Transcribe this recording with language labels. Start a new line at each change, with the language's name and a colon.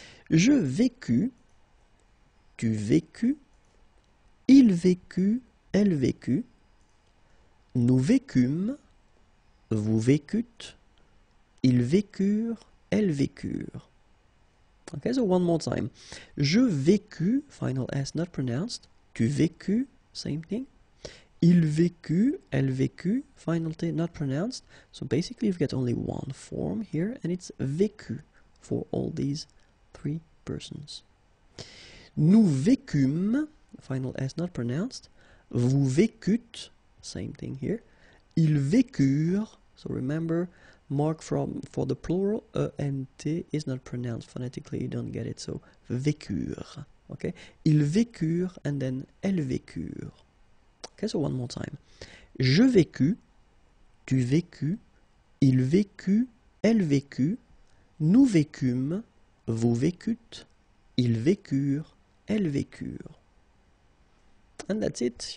French: Je vécus, tu vécus, il vécut, elle vécut, nous vécûmes, vous vécûtes, ils vécurent, elles vécurent.
English: Okay, so one more time.
French: Je vécus,
English: final S not pronounced,
French: tu vécus,
English: same thing.
French: Il vécut, elle vécut,
English: final T not pronounced. So basically you've got only one form here, and it's vécu for all these three persons.
French: Nous vécûmes,
English: final S not pronounced.
French: Vous vécûtes,
English: same thing here.
French: Ils vécurent,
English: so remember, mark for the plural, and T is not pronounced phonetically, you don't get it, so vécurent. Okay,
French: ils vécurent,
English: and then
French: elles vécurent.
English: Okay, so one more time.
French: Je vécus, tu vécus, il vécut, elle vécut, nous vécûmes, vous vécûtes, ils vécurent, elles vécurent.
English: And that's it.